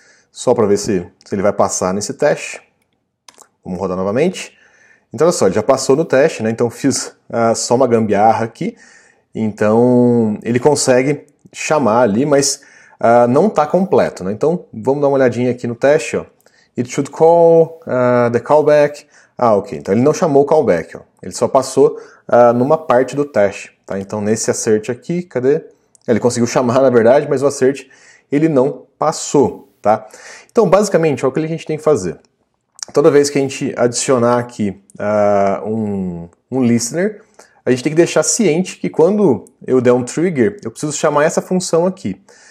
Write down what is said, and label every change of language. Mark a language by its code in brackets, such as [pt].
[pt] Só para ver se ele vai passar nesse teste. Vamos rodar novamente. Então olha só, ele já passou no teste, né? Então fiz só uma gambiarra aqui. Então ele consegue chamar ali, mas não está completo, né? Então vamos dar uma olhadinha aqui no teste, ó. [en] It should call the callback. [pt] Ok, então ele não chamou o callback, ó. Ele só passou numa parte do teste, tá? Então nesse assert aqui, cadê? Ele conseguiu chamar na verdade, mas o assert ele não passou, tá? Então basicamente, ó, o que a gente tem que fazer? Toda vez que a gente adicionar aqui um listener, a gente tem que deixar ciente que quando eu der um trigger, eu preciso chamar essa função aqui.